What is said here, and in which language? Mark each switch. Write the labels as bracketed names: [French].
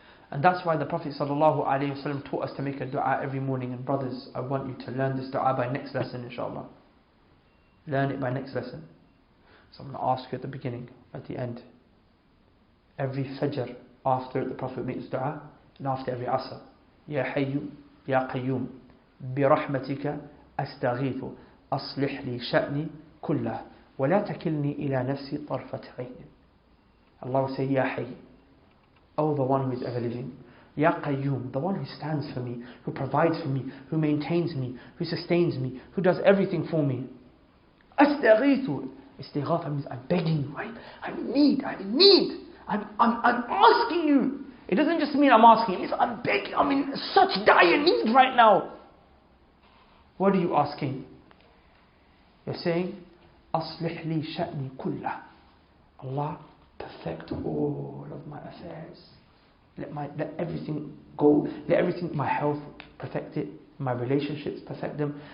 [English] And that's why the Prophet ﷺ taught us to make a dua every morning. And brothers, I want you to learn this dua by next lesson, inshallah. Learn it by next lesson. So I'm going to ask you at the beginning, at the end. Every Fajr, after the Prophet makes dua, and after every Asr. [Arabic] Ya Hayy, Ya Qayyoom, برحمتك أستغيث أصلح لي شأني كله ولا تكلني إلى نفسي طرفة عين. [English] Allah will say, Ya Hayy, oh, the one who is ever living. Ya Qayyoom, the one who stands for me, who provides for me, who maintains me, who sustains me, who does everything for me. Astaghithu. Istighatha means I'm begging you, right? I'm in need. I'm asking you. It doesn't just mean I'm asking, it means I'm begging. I'm in such dire need right now. What are you asking? You're saying, [Arabic] أصلح لي شأني كله. [English] Allah, perfect all of my affairs. Let everything go. Let everything, my health, perfect it. My relationships, perfect them.